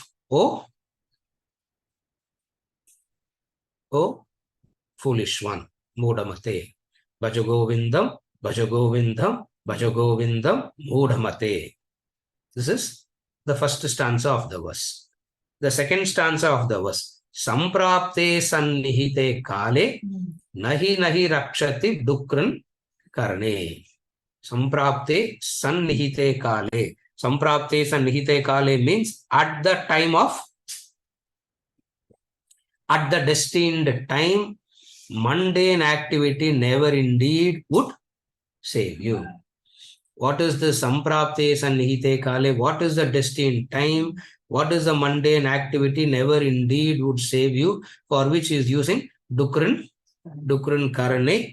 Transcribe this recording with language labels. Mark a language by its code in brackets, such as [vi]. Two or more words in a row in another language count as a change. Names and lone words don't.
[en] Oh, foolish one, [sa] Mudamate. Bhaja Govindam, Bhaja Govindam, Bhaja Govindam, Mudamate. [en] This is the first stanza of the verse. The second stanza of the verse. [sa] Samprapte sannihite kale, nahi nahi rakshati dukran karne. Samprapte sannihite kale. Samprapte sannihite kale [en] means at the time of, at the destined time, mundane activity never indeed would save you. What is the [sa] samprapte sannihite kale? [en] What is the destined time? What is the mundane activity never indeed would save you, for which is using [sa] dukran karane.